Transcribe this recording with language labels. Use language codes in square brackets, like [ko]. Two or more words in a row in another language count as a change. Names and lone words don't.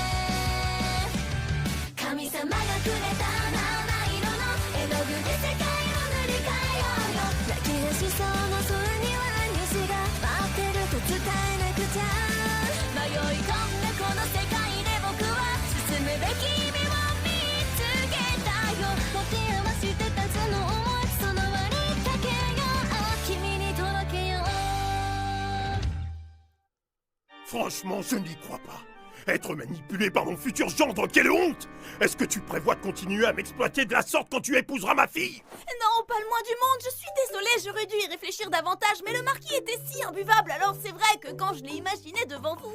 [ja] 神様がくれた七色の絵の具で世界を塗り替えようよ泣き出しそうな空には虹が待ってると伝えなくちゃ迷い込んだこの世界で僕は進むべき意味を見つけたよ持て余してたその想いその割りかけよう君に届けよう [fr] Franchement, je n'y crois pas. Être manipulé par mon futur gendre, quelle honte! Est-ce que tu prévois de continuer à m'exploiter de la sorte quand tu épouseras ma fille? Non, pas le moins du monde. Je suis désolée, j'aurais dû y réfléchir davantage, mais le marquis était si imbuvable, alors c'est vrai que quand je l'ai imaginé devant vous...